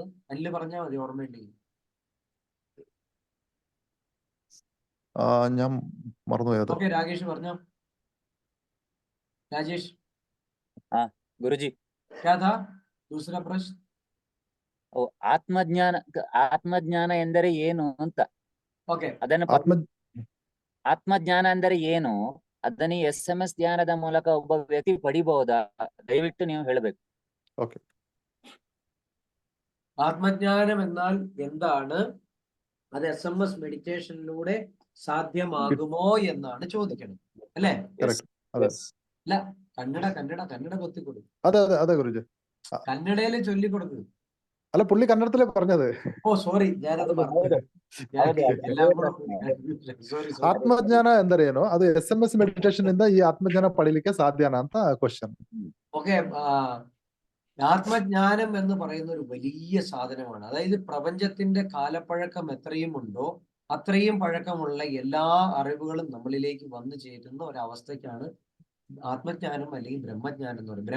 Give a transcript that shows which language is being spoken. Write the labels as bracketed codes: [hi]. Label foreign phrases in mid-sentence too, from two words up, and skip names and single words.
[ml] അല്ല് പറഞ്ഞാൽ മതി, ഓർമ്മയുണ്ടെങ്കിൽ. ഞാൻ മറന്നുപോയത്. ഓക്കെ, രാകേഷ് പറഞ്ഞോ. രാജേഷ്. [kn] ಗುರುಜಿ, [hi] क्या था दूसरा प्रश्न? [kn] ಆತ್ಮಜ್ಞಾನ ಎಂದರೆ ಏನು ಅಂತ. ಓಕೆ, ಆತ್ಮಜ್ಞಾನ ಅಂದರೆ ಏನು, ಅದನ್ನ SMS ಧ್ಯಾನದ ಮೂಲಕ ಒಬ್ಬ ವ್ಯಕ್ತಿ ಪಡಿಬಹುದಾ? ದಯವಿಟ್ಟು ನೀವು ಹೇಳಬೇಕು. [ml] ഓക്കെ, ആത്മജ്ഞാനം എന്നാൽ എന്താണ്? അത് SMS മെഡിറ്റേഷനിലൂടെ സാധ്യമാകുമോ എന്നാണ് ചോദിക്കണം, അല്ലേ? അതെ. അല്ല, കന്നഡ കൊത്തിക്കൊടു. അതെ അതെ അതെ ഗുരുജി, കന്നഡയില് ചൊല്ലിക്കൊടുക്കുക. അല്ല, പുള്ളി കന്നഡത്തിലേ പറഞ്ഞത്. ഓ സോറി, ഞാനത് പറഞ്ഞു. [kn] ಆತ್ಮಜ್ಞಾನ ಎಂದರೆ ಏನು, ಅದು SMS ಮೆಡಿಟೇಷನ್ ಇಂದ ಈ ಆತ್ಮಜ್ಞಾನ ಪಡಿಲಿಕ್ಕೆ ಸಾಧ್ಯನಾ ಅಂತ ಕ್ವಶನ್. [ml] ഓക്കെ, ആത്മജ്ഞാനം എന്ന് പറയുന്ന ഒരു വലിയ സാധനമാണ്. അതായത് പ്രപഞ്ചത്തിന്റെ കാലപ്പഴക്കം എത്രയും ഉണ്ടോ അത്രയും പഴക്കമുള്ള എല്ലാ അറിവുകളും നമ്മളിലേക്ക് വന്നു ചേരുന്ന ഒരവസ്ഥയ്ക്കാണ് ആത്മജ്ഞാനം അല്ലെങ്കിൽ ബ്രഹ്മജ്ഞാനം എന്ന് പറയുന്നത്.